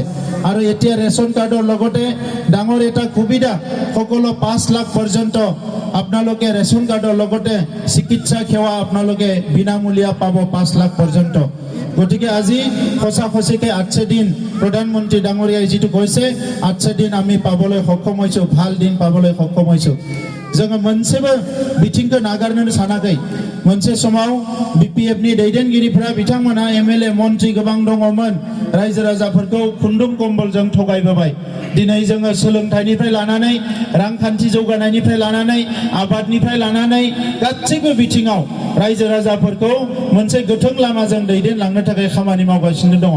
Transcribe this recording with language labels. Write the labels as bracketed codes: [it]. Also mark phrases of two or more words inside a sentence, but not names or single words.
[as] আৰু এতিয়া ৰেচন কাৰ্ডৰ লগতে ডাঙৰ এটা সুবিধা, সকলো 5 লাখ পৰ্যন্ত আপোনালোকে ৰেচন কাৰ্ডৰ লগতে চিকিৎসা সেৱা আপোনালোকে বিনামূলীয়া পাব 5 লাখ পৰ্যন্ত। গতিকে আজি সঁচা সঁচিকে 8 দিন প্ৰধানমন্ত্ৰী ডাঙৰীয়াই যিটো কৈছে 8 দিন আমি পাবলৈ সক্ষম হৈছোঁ, ভাল দিন পাবলৈ সক্ষম হৈছোঁ। [brx] जोङो मोनसेबो बिथिंखौ नागारनो सानाखै। मोनसे समाव BPFनि दैदेनगिरिफोरा बिथांमोना MLA मन्त्रि गोबां दङमोन, रायजो राजाफोरखौ खुन्दुं कम्बलजों थगायबोबाय। दिनै जोङो सोलोंथाइनिफ्राय लानानै रांखान्थि जौगानायनिफ्राय लानानै आबादनिफ्राय लानानै गासैबो बिथिङाव रायजो राजाफोरखौ मोनसे गोथों लामाजों दैदेनलांनो थाखाय खामानि मावगासिनो दङ।